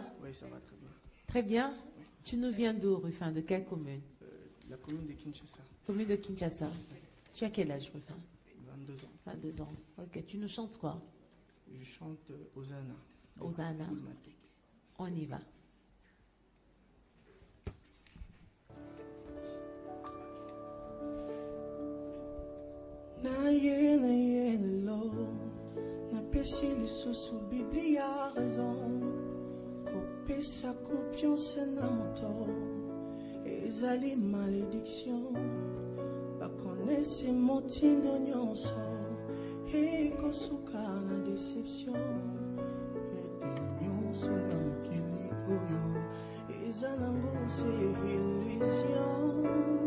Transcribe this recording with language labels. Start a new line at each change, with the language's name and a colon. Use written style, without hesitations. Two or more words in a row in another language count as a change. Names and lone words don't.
French: Oui, ça va très bien. Très bien. Tu nous viens d'où Rufin? De quelle commune? La commune de Kinshasa. Commune de Kinshasa. Tu as quel âge Rufin? 22 ans. 22 ans. Ok, tu nous chantes quoi? Je chante Hosanna. Hosanna. On y va.
Lingala: Na yele lo, na pesi lisusu Biblia raison, kopesa confiance na moto, ezali malédiction, bakonesi motindo nyonso, ekosuka na déception, ete nyonso na mokili oyo, eza nango se illusion.